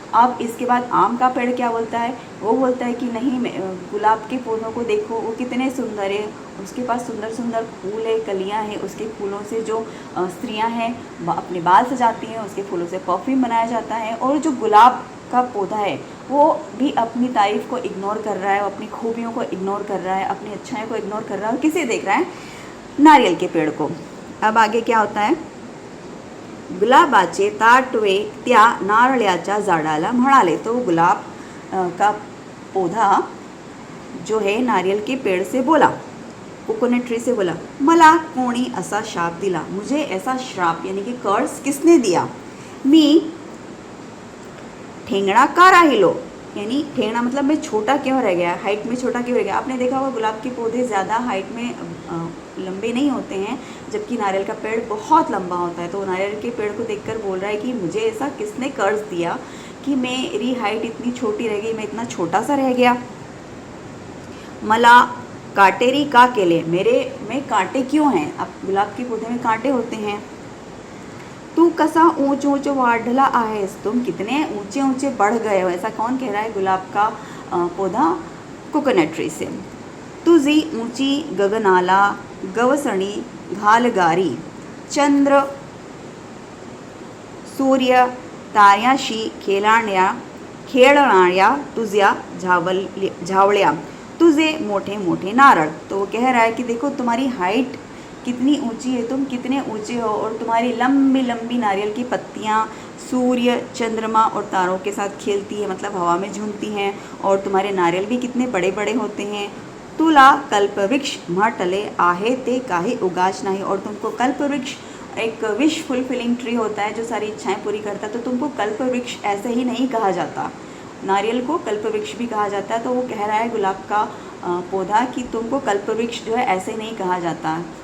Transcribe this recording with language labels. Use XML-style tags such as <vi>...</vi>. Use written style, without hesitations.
<hi>अब इसके बाद आम का पेड़ क्या बोलता है? वो बोलता है कि नहीं, गुलाब के फूलों को देखो, वो कितने सुंदर है, उसके पास सुंदर सुंदर फूल है, कलियाँ हैं, उसके फूलों से जो स्त्रियाँ हैं अपने बाल सजाती हैं, उसके फूलों से परफ्यूम बनाया जाता है। और जो गुलाब का पौधा है वो भी अपनी तारीफ़ को इग्नोर कर रहा है, अपनी खूबियों को इग्नोर कर रहा है, अपनी अच्छाइयों को इग्नोर कर रहा है, और किसे देख रहा है? नारियल के पेड़ को। अब आगे क्या होता है?</hi> <mr>गुलाबाचे ताटवे त्या नारळाच्या झाडाला म्हणाले।</mr> <hi>तो गुलाब का पौधा जो है नारियल के पेड़ से बोला, कोकोनट ट्री से बोला,</hi> <mr>मला कोणी असा शाप दिला,</mr> <hi>मुझे ऐसा श्राप यानी कि कर्स किसने दिया?</hi> <mr>मी ठेंगणा का राहिलो,</mr> <hi>यानी ठेंगणा मतलब मैं छोटा क्यों रह गया, हाइट में छोटा क्यों रह गया। आपने देखा होगा गुलाब के पौधे ज़्यादा हाइट में लंबे नहीं होते हैं, जबकि नारियल का पेड़ बहुत लंबा होता है। तो नारियल के पेड़ को देखकर बोल रहा है कि मुझे ऐसा किसने कर्ज दिया कि मेरी हाइट इतनी छोटी रह गई, मैं इतना छोटा सा रह गया।</hi> <mr>मला काटेरी का केले,</mr> <hi>में कांटे क्यों हैं? अब गुलाब के पौधे में कांटे होते हैं।</hi> <mr>तू कसा ऊंच ऊंच वाढला आहेस,</mr> <hi>तुम कितने ऊंचे ऊंचे बढ़ गए हो। ऐसा कौन कह रहा है? गुलाब का पौधा कोकोनट ट्री से।</hi> <mr>तुझी ऊंची गगनाला गवसणी घालगारी, चंद्र सूर्य ताऱ्याशी खेळणाऱ्या खेळणाऱ्या तुझ्या झावळ्या, तुझे मोठे मोठे नारळ।</mr> <hi>तो वो कह रहा है कि देखो तुम्हारी हाइट कितनी ऊंची है, तुम कितने ऊंचे हो, और तुम्हारी लंबी लंबी नारियल की पत्तियाँ सूर्य, चंद्रमा और तारों के साथ खेलती है, मतलब हवा में झूमती हैं, और तुम्हारे नारियल भी कितने बड़े बड़े होते हैं।</hi> <mr>तुला कल्पवृक्ष म्हटले आहे ते काही उगाच नाही,</mr> <hi>और तुमको कल्पवृक्ष एक विश फुलफिलिंग ट्री होता है जो सारी इच्छाएं पूरी करता है, तो तुमको कल्पवृक्ष ऐसे ही नहीं कहा जाता, नारियल को कल्पवृक्ष भी कहा जाता है। तो वो कह रहा है गुलाब का पौधा कि तुमको कल्पवृक्ष जो है ऐसे नहीं कहा जाता।</hi>